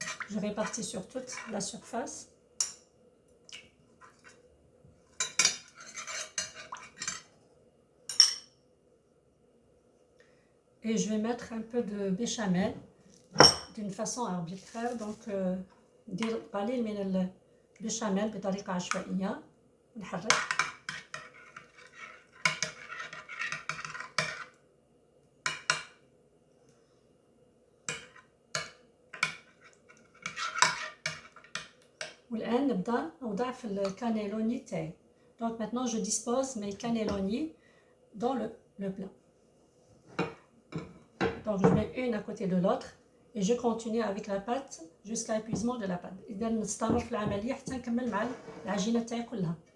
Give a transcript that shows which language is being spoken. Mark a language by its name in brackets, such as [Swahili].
[French] Je répartis sur toute la surface. Et je vais mettre un peu de béchamel d'une façon arbitraire. Donc [Arabic] ندير قليل من البيشاميل بطريقة عشوائية ونحرك. والآن نبدأ نوضع في الكانيلوني تاعي. [French] Donc maintenant je dispose mes cannelloni dans le plat. Donc je mets une à côté de l'autre et je continue avec la pâte jusqu'à l'épuisement de la pâte. [Arabic] إذا نستمر في العملية حتى نكمل مع العجينة تاعي كلها.